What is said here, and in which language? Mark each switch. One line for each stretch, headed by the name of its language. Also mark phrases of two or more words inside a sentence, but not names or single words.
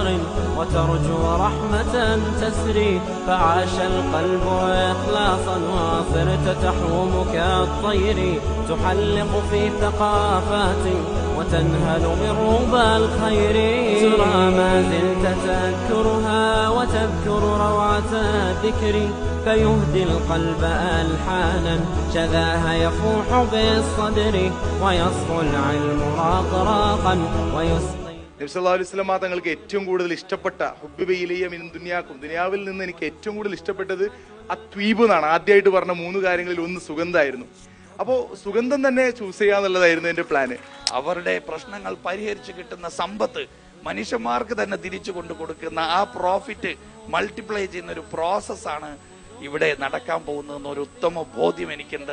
Arabic: وترجو رحمة تسري فعاش القلب إخلاصا وصرت تحوم كالطير تحلق في ثقافات وتنهل من ربى الخير ترى ما زلت تذكرها وتذكر روعة الذكر فيهدي القلب ألحانا شذاها يفوح بالصدر ويصفو العلم راقراقا ويسقي.
Malayalam: നബി സല്ലല്ലാഹു അലൈഹി വസല്ലം തങ്ങൾക്ക് ഏറ്റവും കൂടുതൽ ഇഷ്ടപ്പെട്ട
Arabic: حبب إلي من دنياكم,
Malayalam: ദുനിയാവിൽ നിന്ന് എനിക്ക് ഏറ്റവും കൂടുതൽ ഇഷ്ടപ്പെട്ടത് അത്വീബ് എന്നാണ്. ആദ്യമായിട്ട് പറഞ്ഞ 3 കാര്യങ്ങളിൽ ഒന്ന് സുഗന്ധമായിരുന്നു. അപ്പോൾ സുഗന്ധം തന്നെ ചൂസ് ചെയ്യാന്നുള്ളതായിരുന്നു എൻ്റെ പ്ലാന്. അവരുടെ പ്രശ്നങ്ങൾ പരിഹരിച്ച് കിട്ടുന്ന സമ്പത്ത് മനുഷ്യന്മാർക്ക് തന്നെ തിരിച്ചു കൊണ്ടു കൊടുക്കുന്ന ആ
English: profit multiply
Malayalam: ചെയ്യുന്ന ഒരു പ്രോസസ്സാണ് ഇവിടെ നടക്കാൻ പോകുന്നതെന്ന് ഒരു ഉത്തമ ബോധ്യം എനിക്കുണ്ട്.